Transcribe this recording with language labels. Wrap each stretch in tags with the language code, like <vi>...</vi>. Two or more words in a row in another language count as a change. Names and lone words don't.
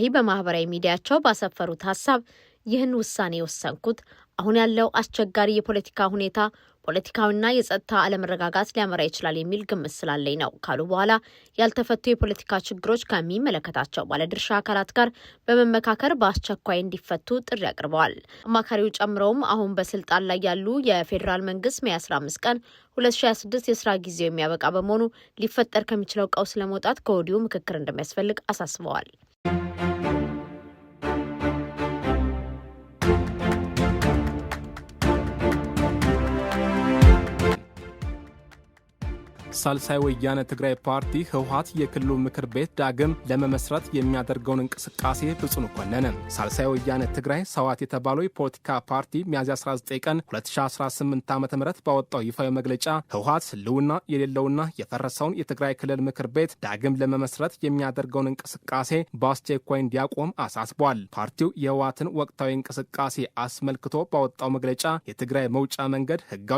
<am>በማህበራዊ ሚዲያቸው ባሰፈሩት ሀሳብ ይህን ውሳኔ የወሰንኩት አሁን ያለው አስቸጋሪ የፖለቲካ ሁኔታ ፖለቲካዊና የጸጥታ አለመረጋጋት ሊያመራ ይችላል የሚል ግምት ስላለኝ ነው ካሉ በኋላ ያልተፈቱ የፖለቲካ ችግሮች ከሚመለከታቸው ባለድርሻ አካላት ጋር በመመካከር በአስቸኳይ እንዲፈቱ ጥሪ አቅርበዋል። አማካሪው ጨምረውም አሁን በስልጣን ላይ ያሉ የፌዴራል መንግስት ሜይ 15 ቀን 2026 የስራ ጊዜው የሚያበቃ በመሆኑ ሊፈጠር ከሚችለው ቀውስ ለመውጣት ከወዲሁ ምክክር እንደሚያስፈልግ አሳስበዋል። ሳልሳይ ወያነ ትግራይ ፓርቲ ህወሓት የክልሉ ምክር ቤት ዳግም ለመመስረት የሚያደርገውን እንቅስቃሴ በጽኑ ኮነነ። ሳልሳይ ወያነ ትግራይ ሰዋት የተባለው የፖለቲካ ፓርቲ ሚያዝያ 19 ቀን 2018 ዓ.ም ባወጣው ይፋዊ መግለጫ ህወሓት ህልውና የሌለውና የፈረሰውን የትግራይ ክልል ምክር ቤት ዳግም ለመመስረት የሚያደርገውን እንቅስቃሴ በአስቸኳይ እንዲያቆም አሳስቧል። ፓርቲው የህወሓትን ወቅታዊ እንቅስቃሴ አስመልክቶ ባወጣው መግለጫ የትግራይ መውጫ መንገድ ህጋዊ፣</am>